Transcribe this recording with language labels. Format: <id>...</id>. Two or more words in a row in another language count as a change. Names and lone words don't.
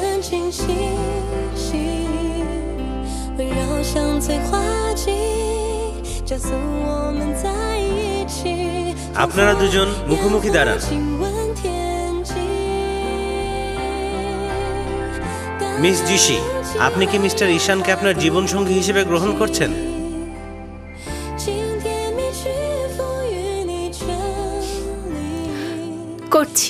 <zh>清晰细，温柔像最花季，加速我们在一起。</zh> <bn>আপনারা দুজন মুখোমুখি দাঁড়ান। মিস জিশি, আপনি কি মিস্টার ঈশানকে আপনার জীবনসঙ্গী হিসেবে গ্রহণ করছেন? করছি।</bn>